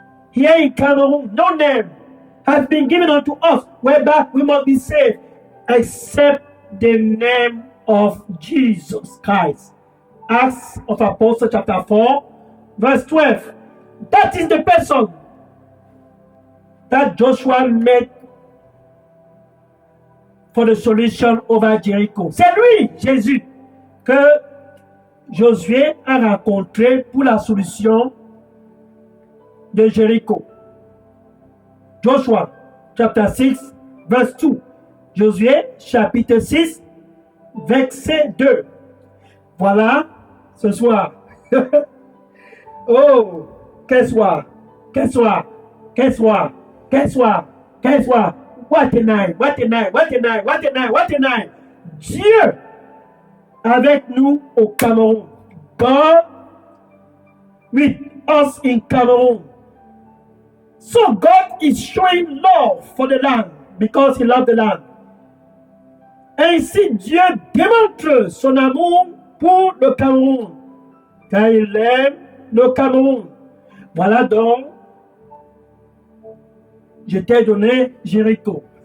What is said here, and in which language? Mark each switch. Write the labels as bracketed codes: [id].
[en] Here in Cameroon, no name has been given unto us whereby we must be saved except the name of Jesus Christ. Acts of Apostles chapter 4, verse 12. That is the person that Joshua met for the solution over Jericho. [fr] C'est lui, Jésus, que Josué a rencontré pour la solution de Jéricho. [en] Joshua, chapter 6, verse 2. [fr] Josué, chapitre 6, verset 2. Voilà, ce soir. Oh, quel soir, quel soir, quel soir, quel soir, quel soir. [en] What a night, what a night, what a night, what a night, what a night. [fr] Dieu avec nous au Cameroun. [en] God with us in Cameroon. So God is showing love for the land because he loves the land. [fr] Ainsi Dieu démontre son amour pour le Cameroun car il aime le Cameroun. Voilà donc, je t'ai donné Jéricho.